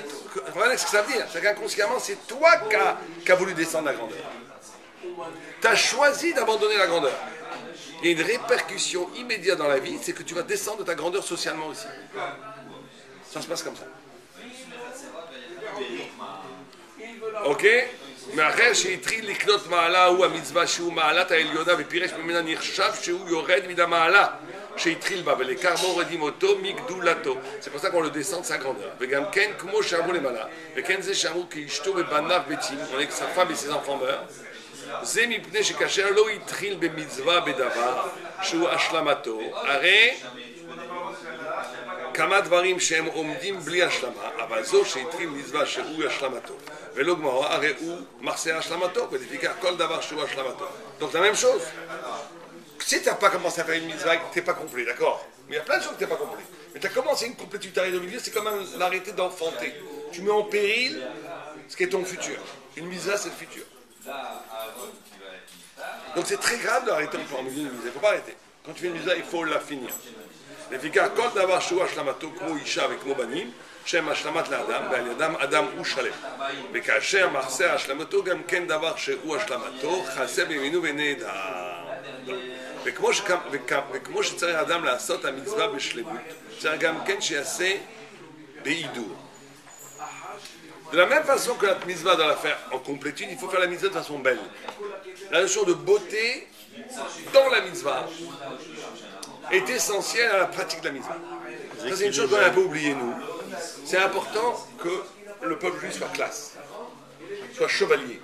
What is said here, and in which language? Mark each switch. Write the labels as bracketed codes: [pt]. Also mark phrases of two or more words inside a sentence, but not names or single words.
[fr] Voilà ce que ça veut dire. C'est qu'inconsciemment, c'est toi qui as voulu descendre la grandeur. Tu as choisi d'abandonner la grandeur. Il y a une répercussion immédiate dans la vie, c'est que tu vas descendre de ta grandeur socialement aussi. Ça se passe comme ça. Ok? Mais après, [he] שהתחיל לקנות מעלה הוא המצווה שהוא מעלת העליונה ופירש ממנה נחשב שהוא יורד מן המעלה שהתחיל בה ולעיקר מורידים אותו מגדולתו. [fr] C'est pour ça qu'on le descend de sa grandeur. [he] וגם כן כמו שאמרו למעלה, וכן זה שאמרו כי אשתו ובניו מתים, [fr] on est que sa femme et ses enfants meurent. [he] זה מפני שכאשר לא התחיל במצווה בדבר שהוא השלמתו, הרי כמה דברים שהם עומדים בלי השלמה, אבל זו שהתחיל מצווה שהוא השלמתו. ולא גמרא, הרי הוא מחסה השלמתו, ולפיכך כל דבר שהוא השלמתו. [fr] Donc la même chose. Si tu n'as pas commencé à faire une mitzvah, tu n'es pas complet, d'accord? Mais il y a plein de choses que tu n'es pas complet. Mais tu as commencé une complétude, tu arrives au milieu, c'est comme l'arrêter d'enfanter. Tu mets en péril ce qui est ton futur. Une mitzvah, c'est le futur. Donc c'est très grave d'arrêter en milieu d'une mitzvah. Il ne faut pas arrêter. Quand tu fais une mitzvah, il faut la finir. [he] לפיכך כל דבר שהוא השלמתו כמו אישה וכמו בנים שהם השלמת לאדם ועל ידם אדם הוא שלם וכאשר מחסה השלמתו גם כן דבר שהוא השלמתו חסה בימינו ונהדר וכמו שצריך האדם לעשות המצווה בשלמות צריך גם כן שיעשה בהידור. [fr] De la même façon que la mitzvah doit la faire en complétude, il faut faire la mitzvah de façon belle. La notion de beauté dans la mitzvah est essentielle à la pratique de la mitzvah. Ça, c'est une chose qu'on a un peu oubliée, nous. C'est important que le peuple juif soit classe, soit chevalier.